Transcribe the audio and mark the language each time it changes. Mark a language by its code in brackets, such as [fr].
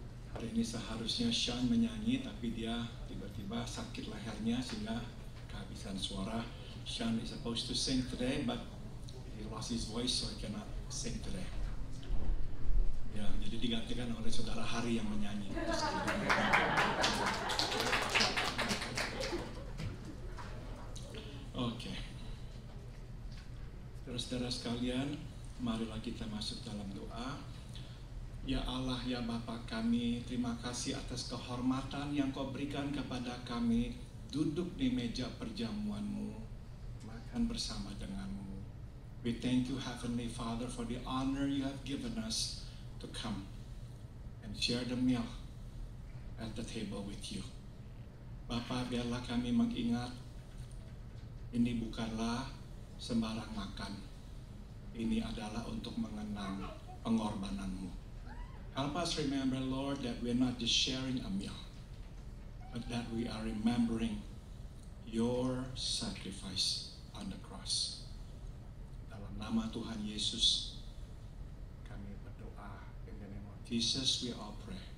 [id] Hari ini seharusnya Sean menyanyi, tapi dia tiba-tiba sakit lehernya sehingga kehabisan suara. [en] Sean is supposed to sing today, but he lost his voice, so he cannot sing today. [id] Ya, jadi digantikan oleh saudara Hari yang menyanyi. Oke. Saudara-saudara sekalian, marilah kita masuk dalam doa. Ya Allah, ya Bapa kami, terima kasih atas kehormatan yang Kau berikan kepada kami duduk di meja perjamuan-Mu, makan bersama dengan-Mu. [en] We thank you, Heavenly Father, for the honor you have given us to come and share the meal at the table with you. [id] Bapa, biarlah kami mengingat ini bukanlah sembarang makan. Ini adalah untuk mengenang pengorbanan-Mu. [en] Help us remember, Lord, that we're not just sharing a meal, but that we are remembering your sacrifice on the cross. [id] Dalam nama Tuhan Yesus, kami berdoa. [en] In the name of Jesus, we all pray.